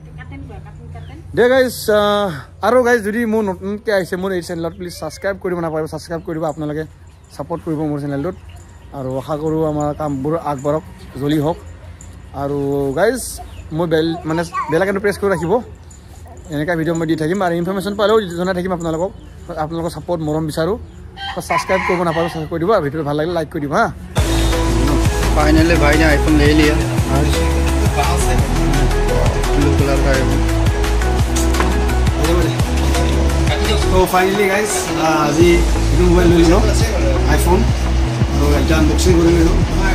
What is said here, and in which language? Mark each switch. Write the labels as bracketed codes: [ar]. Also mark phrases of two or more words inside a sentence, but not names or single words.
[as] দে গাইজ আৰু গাইজ যদি মোৰ নতুনকৈ আহিছে মোৰ এই চেনেলত প্লিজ ছাবস্ক্ৰাইব কৰিব নাপাৰিব ছাবস্ক্ৰাইব কৰিব আপোনালোকে ছাপোৰ্ট কৰিব মোৰ চেনেলটোত আৰু আশা কৰোঁ আমাৰ কামবোৰ আগবাঢ়ক জল্দি হওক আৰু গাইজ মই মানে বেল আইকনটো প্ৰেছ কৰি ৰাখিব এনেকুৱা ভিডিঅ' মই দি থাকিম আৰু ইনফৰমেশ্যন পালেও জনাই থাকিম আপোনালোকৰ ছাপোৰ্ট মৰম বিচাৰোঁ ছাবস্ক্ৰাইব কৰিব নাপাৰিব ছাবস্ক্ৰাইব কৰি দিব আৰু ভিডিঅ'টো ভাল লাগিলে লাইক কৰি দিব হা [hi] फाइनली भाई ने आईफोन ले लिया [en] blue color [hi] का आईफोन [as] तो [en] finally guys [as] আজি এইটো মোবাইল লৈ লওঁ আইফোন আৰু এটা আনবক্সিং কৰি লওঁ